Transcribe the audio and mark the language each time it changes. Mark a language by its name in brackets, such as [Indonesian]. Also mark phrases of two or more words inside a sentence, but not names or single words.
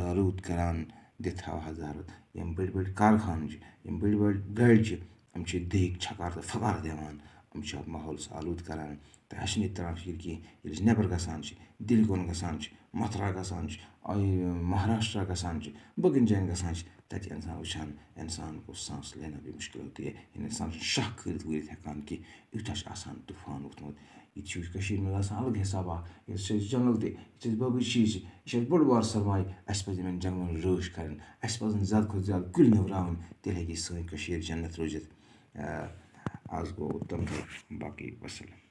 [Kashmiri] آلوٗد کَران دِتھ ہوا زہر یِم بٔڑۍ بٔڑۍ کارخان چھِ یِم بٔڑۍ بٔڑۍ گاڑِ چھِ یِم چھِ دٔہِکۍ چھکار تہٕ پھۄکار دِوان یِم چھِ ماحولَس آلوٗد کَران تہٕ اَسہِ چھِنہٕ ییٚتہِ تران فِکرِ کینٛہہ ییٚلہِ أسۍ نٮ۪بر گژھان چھِ دِلہِ کُن گژھان چھِ مَتھُرا گژھان چھِ مہاراشٹرا گژھان چھِ باقٕیَن جایَن گژھان چھِ تَتہِ چھِ اِنسان وٕچھان اِنسان گوٚو [Urdu] سانٛس لینا بھی مُشکل ہوتی ہے [Kashmiri] یعنی اِنسان چھُنہٕ شاہ کھٲلِتھ وٲلِتھ ہٮ۪کان کینٛہہ یوٗتاہ چھُ آسان طوٗفان ووٚتھمُت ییٚتہِ چھُ کٔشیٖرِ منٛز آسان الگ حِسابا ییٚتہِ چھِ أسۍ جنٛگل تہِ ییٚتہِ چھِ أسۍ باقٕے چیٖز چھِ یہِ چھِ اَسہِ بوٚڑ بار سرماے اَسہِ پَزِ یِمَن جنٛگلَن رٲچھ کَرٕنۍ اَسہِ پَزَن زیادٕ کھۄتہٕ زیادٕ کُلۍ نٔوراوٕنۍ تیٚلہِ ہیٚکہِ سٲنۍ کٔشیٖر جنت روٗزِتھ آز گوٚو تَمہِ دۄہ باقٕے وَسَلام